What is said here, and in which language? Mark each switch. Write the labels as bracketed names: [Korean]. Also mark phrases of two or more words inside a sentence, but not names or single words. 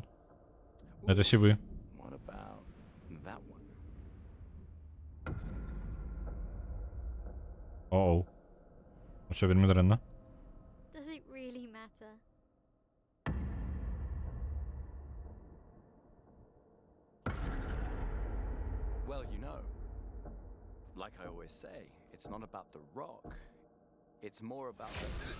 [Belarusian] Это сівы. [English] What about that one? Оу. [Belarusian] Усё вельмі дрэнна. [English] Does it really matter? Well, you know, like I always say, it's not about the rock. It's more about the...